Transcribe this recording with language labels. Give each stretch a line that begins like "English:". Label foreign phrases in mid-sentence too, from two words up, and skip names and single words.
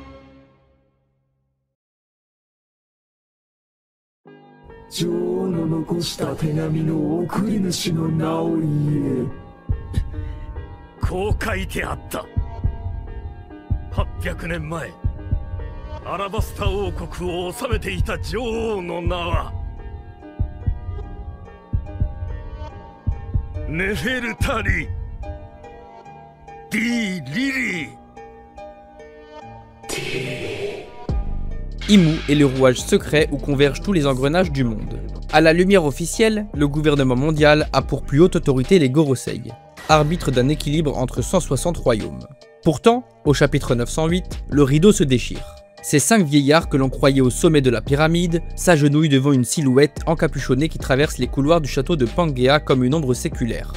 Japanese: ...800 年前、アラバスタ王国を治めていた女王の名はネフェルタリ・ディ・リリー。
French: Imu est le rouage secret où convergent tous les engrenages du monde. À la lumière officielle, le gouvernement mondial a pour plus haute autorité les Gorosei, arbitre d'un équilibre entre 160 royaumes. Pourtant, au chapitre 908, le rideau se déchire. Ces 5 vieillards que l'on croyait au sommet de la pyramide s'agenouillent devant une silhouette encapuchonnée qui traverse les couloirs du château de Pangea comme une ombre séculaire.